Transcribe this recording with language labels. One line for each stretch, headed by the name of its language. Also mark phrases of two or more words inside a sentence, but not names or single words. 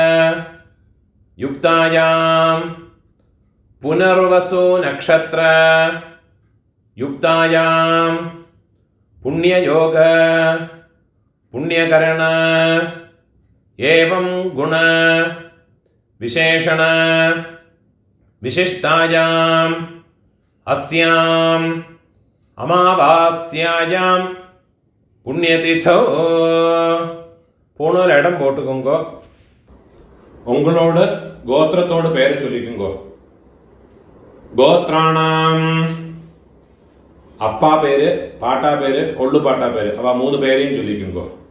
Sanskrit: युक्तायां पुनर्वसु नक्षत्र युक्तायां पुण्ययोग पुण्यकरण एवं गुण विशेषण विशिष्टायां अस्यां अमावास्यायां पुण्यतिथौ
Tamil: பூணூல் இடம் போட்டுக்கோங்கோ. உங்களோட கோத்திரத்தோட பேரை சொல்லிக்கோங்கோ. கோத்ராணாம் அப்பா பேரு, பாட்டா பேரு, கொள்ளு பாட்டா பேரு, அவ 3 பேரையும் சொல்லிக்கோங்கோ.